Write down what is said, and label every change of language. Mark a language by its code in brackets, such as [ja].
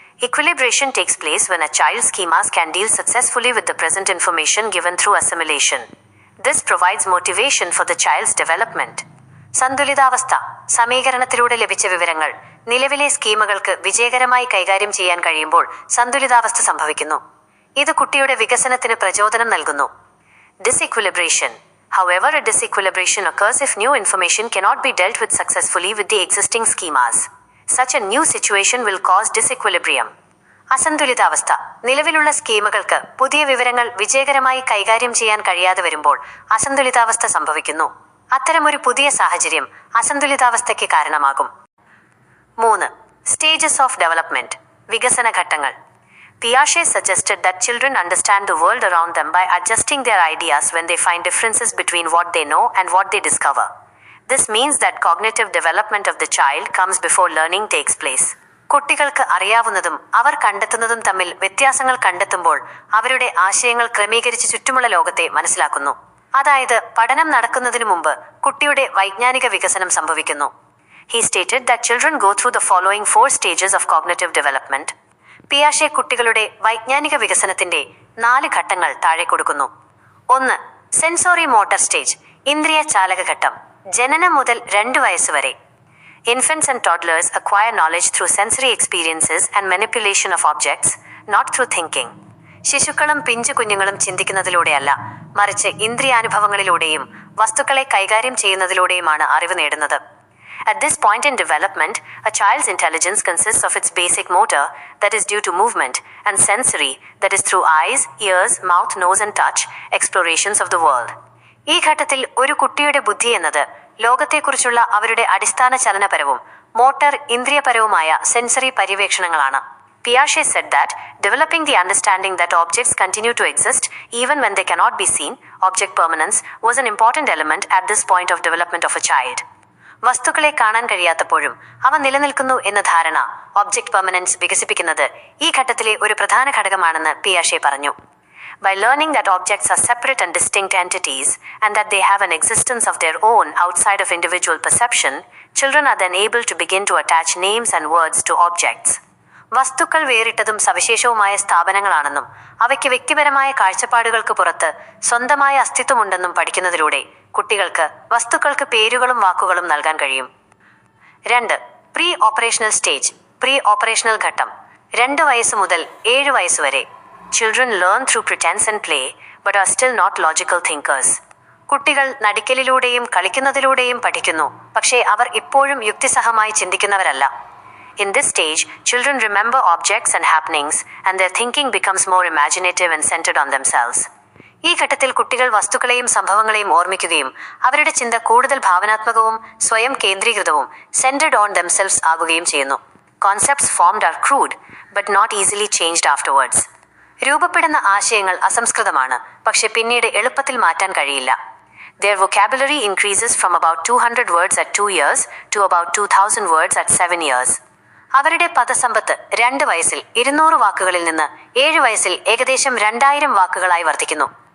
[en] Equilibration takes place when a child's schemas can deal successfully with the present information given through assimilation. This provides motivation for the child's development. [ml] സന്തുലിതാവസ്ഥ. സമീകരണത്തിലൂടെ ലഭിച്ച വിവരങ്ങൾ നിലവിലെ സ്കീമുകൾക്ക് വിജയകരമായി കൈകാര്യം ചെയ്യാൻ കഴിയുമ്പോൾ സന്തുലിതാവസ്ഥ സംഭവിക്കുന്നു. ഇത് കുട്ടിയുടെ വികസനത്തിന് പ്രചോദനം നൽകുന്നു. [en] Disequilibration. However, a disequilibration occurs if new information cannot be dealt with successfully with the existing schemas. Such a new situation will cause disequilibrium. അസന്തുലിതാവസ്ഥ. [ml] നിലവിലുള്ള സ്കീമുകൾക്ക് പുതിയ വിവരങ്ങൾ വിജയകരമായി കൈകാര്യം ചെയ്യാൻ കഴിയാതെ വരുമ്പോൾ അസന്തുലിതാവസ്ഥ സംഭവിക്കുന്നു. അത്തരമൊരു പുതിയ സാഹചര്യം അസന്തുലിതാവസ്ഥയ്ക്ക് കാരണമാകും. 3. Stages of development. വികസന ഘട്ടങ്ങൾ. [en] Piaget suggested that children understand the world around them by adjusting their ideas when they find differences between what they know and what they discover. This means that cognitive development of the child comes before learning takes place. [ml] കുട്ടികൾക്ക് അറിയാവുന്നതും അവർ കണ്ടെത്തുന്നതും തമ്മിൽ വ്യത്യാസങ്ങൾ കണ്ടെത്തുമ്പോൾ അവരുടെ ആശയങ്ങൾ ക്രമീകരിച്ച് ചുറ്റുമുള്ള ലോകത്തെ മനസ്സിലാക്കുന്നു. അതായത് പഠനം നടക്കുന്നതിനു മുമ്പ് കുട്ടിയുടെ വൈജ്ഞാനിക വികസനം സംഭവിക്കുന്നു. [en] He stated that children go through the following 4 stages of cognitive development. [ml] പിയാഷെ കുട്ടികളുടെ വൈജ്ഞാനിക വികസനത്തിന്റെ 4 ഘട്ടങ്ങൾ താഴെ കൊടുക്കുന്നു. 1. സെൻസോറി മോട്ടർ സ്റ്റേജ്, ഇന്ദ്രിയ ചാലക ഘട്ടം. ജനനം മുതൽ 2 വയസ്സ് വരെ. [en] Infants and toddlers acquire knowledge through sensory experiences and manipulation of objects, not through thinking. [ml] ശിശുക്കളും പിഞ്ചു കുഞ്ഞുങ്ങളും ചിന്തിക്കുന്നതിലൂടെയല്ല, മറിച്ച് ഇന്ദ്രിയാനുഭവങ്ങളിലൂടെയും വസ്തുക്കളെ കൈകാര്യം ചെയ്യുന്നതിലൂടെയുമാണ് അറിവ് നേടുന്നത്. [en] At this point in development, a child's intelligence consists of its basic motor, that is due to movement, and sensory, that is through eyes, ears, mouth, nose and touch, explorations of the world. [ml] ഈ ഘട്ടത്തിൽ ഒരു കുട്ടിയുടെ ബുദ്ധി എന്നത് ലോകത്തെക്കുറിച്ചുള്ള അവരുടെ അടിസ്ഥാന ചലനപരവും motor ഇന്ദ്രിയപരവുമായ sensory പര്യവേക്ഷണങ്ങളാണ്. [en] Piaget said that developing the understanding that objects continue to exist even when they cannot be seen, object permanence, was an important element at this point of development of a child. [ml] വസ്തുക്കളെ കാണാൻ കഴിയാത്തപ്പോഴും അവ നിലനിൽക്കുന്നു എന്ന ധാരണ, object permanence വികസിപ്പിക്കുന്നത് ഈ ഘട്ടത്തിലെ ഒരു പ്രധാന ഘടകമാണെന്ന് പിയാഷെ പറഞ്ഞു. [en] By learning that objects are separate and distinct entities and that they have an existence of their own outside of individual perception, children are then able to begin to attach names and words to objects. [ml] വസ്തുക്കൾ വേറിട്ടതും സവിശേഷവുമായ സ്ഥാപനങ്ങളാണെന്നും അവയ്ക്ക് വ്യക്തിപരമായ കാഴ്ചപ്പാടുകൾക്ക് പുറത്ത് സ്വന്തമായ അസ്തിത്വമുണ്ടെന്നും പഠിക്കുന്നതിലൂടെ കുട്ടികൾക്ക് വസ്തുക്കൾക്ക് പേരുകളും വാക്കുകളും നൽകാൻ കഴിയും. 2. Pre operational stage, pre operational ഘട്ടം. 2 വയസ്സ് മുതൽ 7 വയസ്സ് വരെ. [en] Children learn through pretense and play, but are still not logical thinkers. [ml] കുട്ടികൾ നടിക്കലിലൂടെയും കളിക്കുന്നതിലൂടെയും പഠിക്കുന്നു, പക്ഷേ അവർ ഇപ്പോഴും യുക്തിസഹമായി ചിന്തിക്കുന്നവരല്ല. [en] In this stage, children remember objects and happenings, and their thinking becomes more imaginative and centered on themselves. [ml] ഈ ഘട്ടത്തിൽ കുട്ടികൾ വസ്തുക്കളെയും സംഭവങ്ങളെയും ഓർമ്മിക്കുകയും അവരുടെ ചിന്ത കൂടുതൽ ഭാവനാത്മകവും സ്വയം കേന്ദ്രീകൃതവും [en] centered on themselves [ml] ആകുകയും ചെയ്യുന്നു. [en] Concepts formed are crude, but not easily changed afterwards. [ml] രൂപപ്പെടുന്ന ആശയങ്ങൾ അസംസ്കൃതമാണ്, പക്ഷെ പിന്നീട് എളുപ്പത്തിൽ മാറ്റാൻ കഴിയില്ല. [en] Their vocabulary increases from about 200 words at 2 years to about 2000 words at 7 years. [ml] അവരുടെ പദസമ്പത്ത് 2 വയസ്സിൽ 200 വാക്കുകളിൽ നിന്ന് 7 വയസ്സിൽ ഏകദേശം 2000 വാക്കുകളായി വർദ്ധിക്കുന്നു.